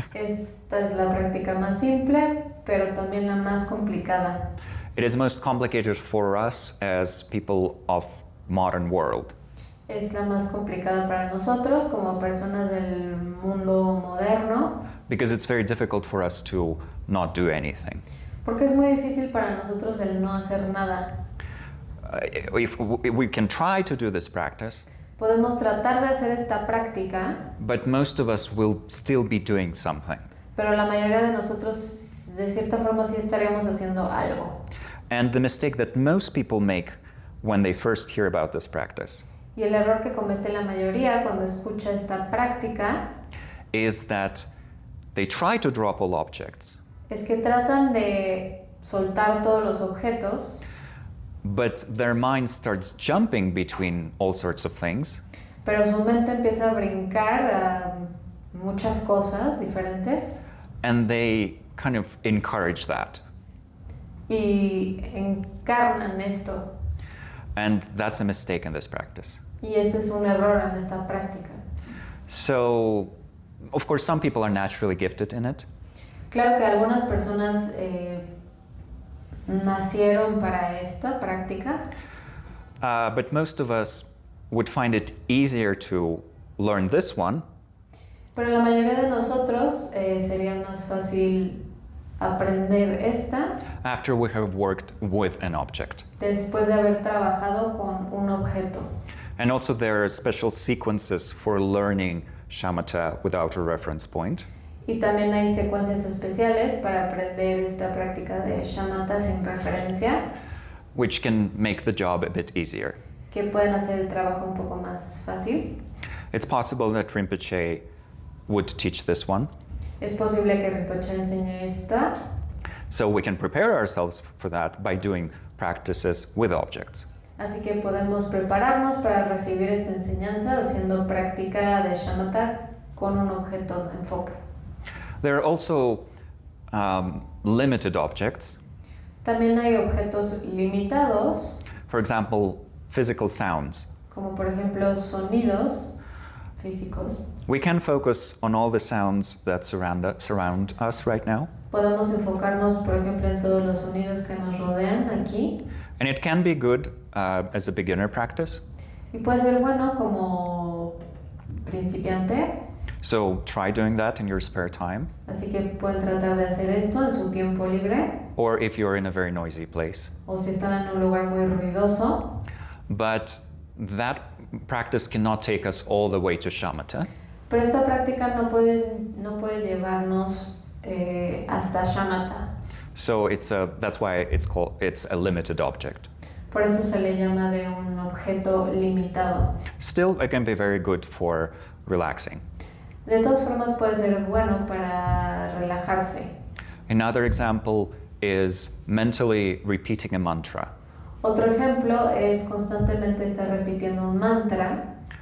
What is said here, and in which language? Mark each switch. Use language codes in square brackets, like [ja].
[es] esta es la práctica más simple, pero también la más complicada. [en] It is most complicated for us as people of modern world. [es] Es la más complicada para nosotros como personas del mundo moderno, [en] Because it's very difficult for us to not do anything. [es] porque es muy difícil para nosotros el no hacer nada. [en] If we can try to do this practice, [es] Podemos tratar de hacer esta práctica, [en] but most of us will still be doing something. [es] pero la mayoría de nosotros de cierta forma sí estaríamos haciendo algo. [en] And the mistake that most people make when they first hear about this practice [es] Y el error que comete la mayoría cuando escucha esta práctica [en] is that they try to drop all objects, [es] es que tratan de soltar todos los objetos, [en] but their mind starts jumping between all sorts of things, [es] pero su mente empieza a brincar a muchas cosas diferentes [en] and they kind of encourage that. [es] y encarnan esto. [en] And that's a mistake in this practice. [es] Y ese es un error en esta práctica. [en] So, of course, some people are naturally gifted in it. [es] Claro que algunas personas nacieron para esta práctica, [en] But most of us would find it easier to learn this one [es] pero la mayoría de nosotros sería más fácil aprender esta [en] after we have worked with an object. [es] después de haber trabajado con un objeto. [en] And also there are special sequences for learning shamatha without a reference point. [es] Y también hay secuencias especiales para aprender esta práctica de shamatha sin referencia, [en] Which can make the job a bit easier. [es] que pueden hacer el trabajo un poco más fácil. [en] It's possible that Rinpoche would teach this one, [es] Es posible que Rinpoche enseñe esta, [en] so we can prepare ourselves for that by doing practices with objects. [es] así que podemos prepararnos para recibir esta enseñanza haciendo práctica de shamatha con un objeto de enfoque. [en] There are also limited objects. [es] También hay objetos limitados, [en] For example, physical sounds. [es] como por ejemplo sonidos físicos. [en] We can focus on all the sounds that surround us right now, [es] Podemos enfocarnos, por ejemplo, en todos los sonidos que nos rodean aquí. [en] and it can be good as a beginner practice. [es] Y puede ser bueno como principiante, [en] So try doing that in your spare time, [es] así que pueden tratar de hacer esto en su tiempo libre [en] or if you're in a very noisy place. [es] o si están en un lugar muy ruidoso. [en] But that practice cannot take us all the way to shamatha. [es] Pero esta práctica no puede llevarnos hasta shamatha. [en] So that's why it's a limited object. [es] Por eso se le llama de un objeto limitado. [en] Still, it can be very good for relaxing. [es] De todas formas puede ser bueno para relajarse. [en] Another example is mentally repeating a mantra. [es] Otro ejemplo es constantemente estar repitiendo un mantra,